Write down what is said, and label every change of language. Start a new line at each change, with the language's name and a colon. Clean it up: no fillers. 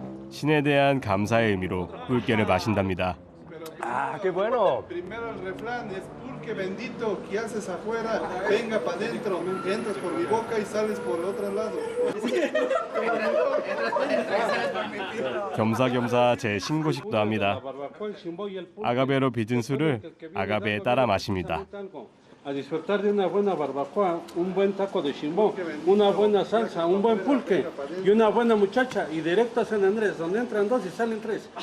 Korean: 신에 대한 감사의 의미로 뿔게를 마신답니다.
Spanish: 아, qué bueno. Primero el refrán es pulque bendito que haces afuera, venga para adentro, entras por mi boca y sales por el otro lado.
Korean: 겸사겸사 제 신고식도 합니다.
Spanish: barbacoa, el chimbo y el pulque.
Korean: 아가베로 빚은 술을 아가베에 따라 마십니다.
Spanish: A disfrutar de una buena barbacoa, un buen taco de chimbo, una buena salsa, un buen pulque y una buena muchacha. Y directo a San Andrés, donde entran dos y salen tres.